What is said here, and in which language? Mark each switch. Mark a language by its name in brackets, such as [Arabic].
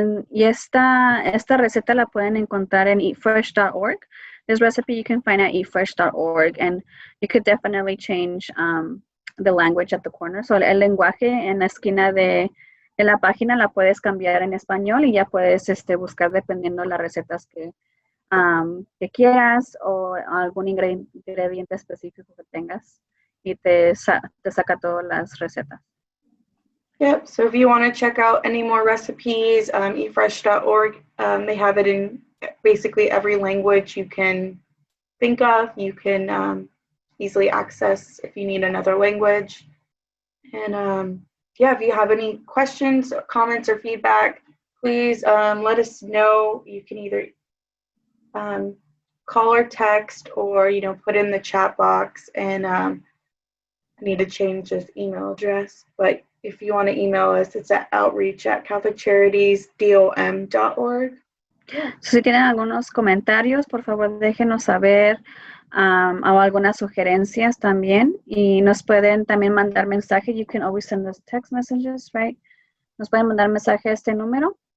[Spanish] Y esta receta la pueden encontrar en eatfresh.org. [English] This recipe you can find at eatfresh.org, and you could definitely change the language at the corner. [Spanish] So el lenguaje en la esquina de la página la puedes cambiar en español y ya puedes buscar dependiendo de las recetas que quieras o algún ingrediente específico que tengas y te saca todas las recetas. [English] Yep, so if you want to check out any more recipes, eatfresh.org, they have it in basically every language you can think of. You can easily access if you need another language. And yeah, if you have any questions, or comments, or feedback, please let us know. You can either call or text, or put in the chat box. And I need to change this email address, but if you want to email us, it's at outreach@catholiccharities.dom.org. [Spanish] Si tienen algunos comentarios, por favor déjenos saber o algunas sugerencias también. Y nos pueden también mandar mensajes. [English] You can always send us text messages, right? [Spanish] Nos pueden mandar mensaje a este número.